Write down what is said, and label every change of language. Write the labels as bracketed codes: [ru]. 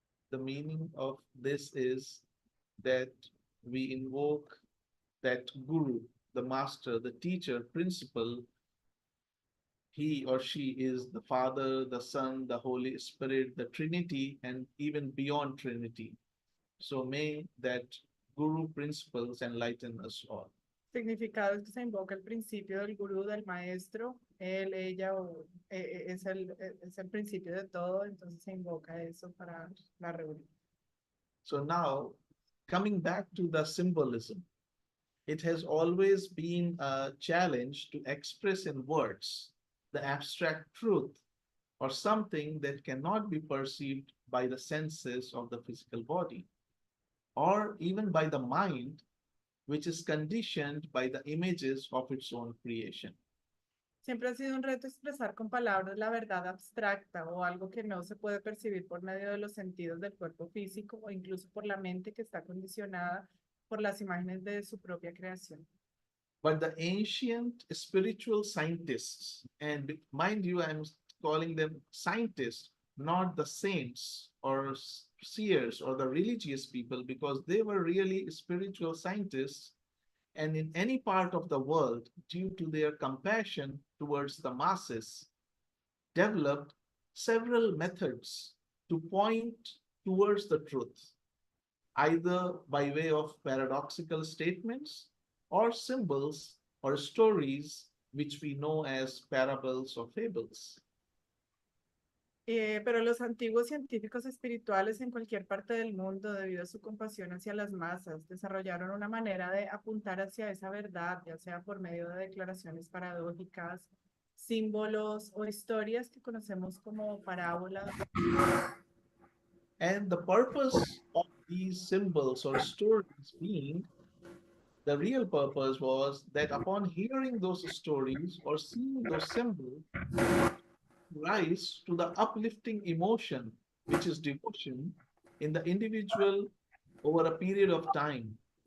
[en] The meaning of this is that we invoke that Guru, the master, the teacher, principal. He or she is the Father, the Son, the Holy Spirit, the Trinity, and even beyond Trinity. So may that Guru principles enlighten us all. [es] Significado es que se invoca el principio del gurú, del maestro, él, ella, es el principio de todo, entonces se invoca eso para la reunión. [en] So now, coming back to the symbolism, it has always been a challenge to express in words the abstract truth or something that cannot be perceived by the senses of the physical body or even by the mind, which is conditioned by the images of its own creation. [es] Siempre ha sido un reto expresar con palabras la verdad abstracta o algo que no se puede percibir por medio de los sentidos del cuerpo físico o incluso por la mente que está condicionada por las imágenes de su propia creación. [en] But the ancient spiritual scientists, and mind you, I'm calling them scientists, not the saints or seers or the religious people, because they were really spiritual scientists. And in any part of the world, due to their compassion towards the masses, developed several methods to point towards the truth, either by way of paradoxical statements or symbols or stories which we know as parables or fables. [es] Pero los antiguos científicos espirituales en cualquier parte del mundo, debido a su compasión hacia las masas, desarrollaron una manera de apuntar hacia esa verdad, ya sea por medio de declaraciones paradójicas, símbolos o historias que conocemos como parábolas. [en] And the purpose of these symbols or stories being, the real purpose was that upon hearing those stories or seeing those symbols, rise to the uplifting emotion, which is devotion, in the individual over a period of time.